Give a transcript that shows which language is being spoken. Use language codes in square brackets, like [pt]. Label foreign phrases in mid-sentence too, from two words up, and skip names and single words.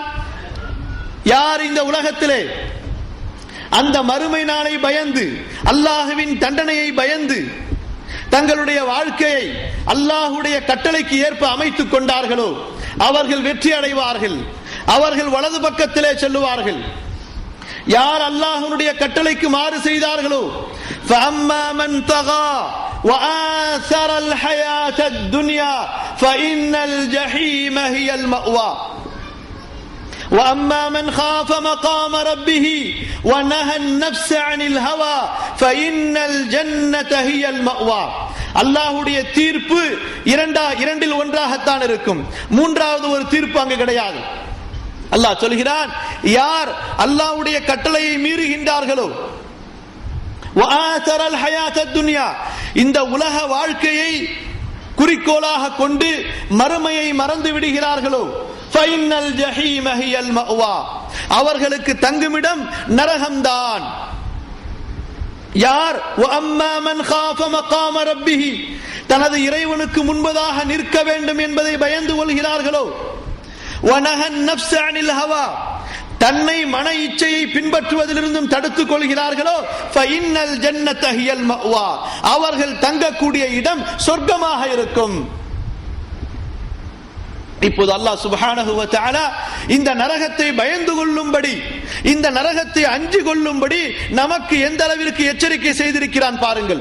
[ta] யார் இந்த உலகத்திலே அந்த மறுமை நாளை பயந்து, அல்லாஹ்வின் தண்டனையை பயந்து தங்களுடைய வாழ்க்கையை அல்லாஹ்வுடைய கட்டளைக்கு ஏற்ப அமைத்துக் கொண்டார்களோ அவர்கள் வெற்றி அடைவார்கள். அவர்கள் வலது பக்கத்திலே செல்லுவார்கள். யார் அல்லாஹ்வுடைய கட்டளைக்கு மாறு செய்தார்களோ [ar] فَأَمَّا مَنْ طَغَى وَآثَرَ الْحَيَاةَ الدُّنْيَا فَإِنَّ الْجَحِيمَ هِيَ الْمَأْوَى وَأَمَّا مَنْ خَافَ مَقَامَ رَبِّهِ وَنَهَى النَّفْسَ عَنِ الْهَوَى فَإِنَّ الْجَنَّةَ هِيَ الْمَأْوَى [ta] அல்லாஹ்வுடைய தீர்ப்பு இரண்டில் ஒன்றாகத்தான் இருக்கும். மூன்றாவது ஒரு தீர்ப்பு அங்கு கிடையாது. அல்லாஹ் சொல்கிறான், யார் அல்லாஹ்வுடைய கட்டளையை மீறுகின்றார்களோ [ar] وآثر الحياة الدنيا [ta] இந்த உலக வாழ்க்கையை குறிக்கோளாக கொண்டு மறுமையை மறந்து விடுகிறார்களோ [ar] فإن الجحيم هي المأوى [ta] அவர்களுக்கு தங்குமிடம் நரகம்தான். யார் [ar] وأما من خاف مقام ربه [ta] தனது இறைவனுக்கு முன்பதாக நிற்க வேண்டும் என்பதை பயந்து கொள்கிறார்களோ [ar] ونهى النفس عن الهوى [ta] தன்னை மன இச்சையை பின்பற்றுவதிலிருந்தும் தடுத்துக் கொள்கிறார்களோ [ar] فإن الجنة هي المأوى [ta] அவர்கள் தங்கக்கூடிய இடம் சொர்க்கமாக இருக்கும். இப்போது [ar] الله سبحانه وتعالى [ta] இந்த நரகத்தை பயந்து கொள்ளும்படி, இந்த நரகத்தை அஞ்சி கொள்ளும்படி நமக்கு எந்த அளவிற்கு எச்சரிக்கை செய்திருக்கிறான் பாருங்கள்.